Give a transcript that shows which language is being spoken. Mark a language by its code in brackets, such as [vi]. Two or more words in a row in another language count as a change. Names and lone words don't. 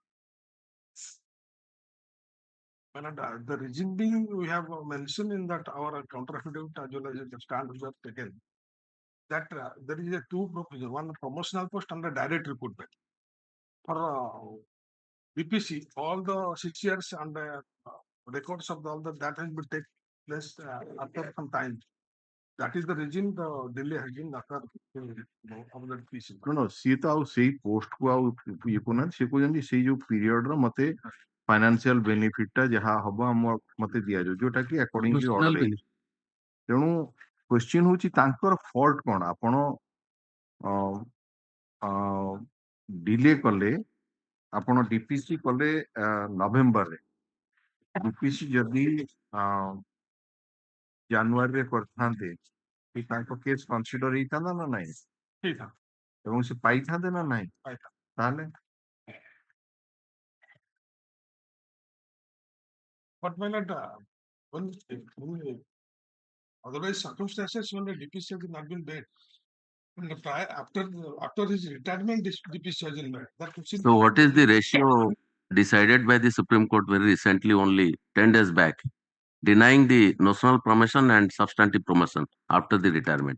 [en] Madam, the reason being we have mentioned in that our counter affidavit as well as the stand we have taken that there is a two provision, one promotional post and a direct recruitment. For BPC, all the 6 years and records of all that has been take place after some time. That is the reason the delay has been occurred of the BPC. No, [or] ସିଏ ତ ଆଉ ସେଇ ପୋଷ୍ଟ କୁ ଆଉ ଇଏ କରୁନାହାନ୍ତି, ସେ କହୁଛନ୍ତି ସେଇ ଯୋଉ ପିରିୟଡ ର ମତେ [en] financial benefit [or] ଟା ଯାହା ହବ ମତେ ଦିଆଯାଉ, ଯୋଉଟା କି [en] according to order. [or] ତେଣୁ କ୍ୱେଶ୍ଚିନ୍ ହଉଛି ତାଙ୍କର ଫଲ୍ଟ କଣ? ଆପଣ ଡିଲେ କଲେ, ଆପଣ ଡିପିସି କଲେ ନଭେମ୍ବରରେ, ଡିପିସି ଯଦି ଜାନୁଆରୀରେ କରିଥାନ୍ତେ ତାଙ୍କ [en] case consider [or] ହେଇଥାନ୍ତା ନା ନାହିଁ? ଏବଂ ସେ ପାଇଥାନ୍ତେ ନା ନାହିଁ? ତାହେଲେ [en] But my lord, when otherwise circumstances when the DPC has not been made, when the after his retirement, this DPC has been made. That So what is the ratio decided by the Supreme Court very recently, only 10 days back, denying the notional promotion and substantive promotion after the retirement?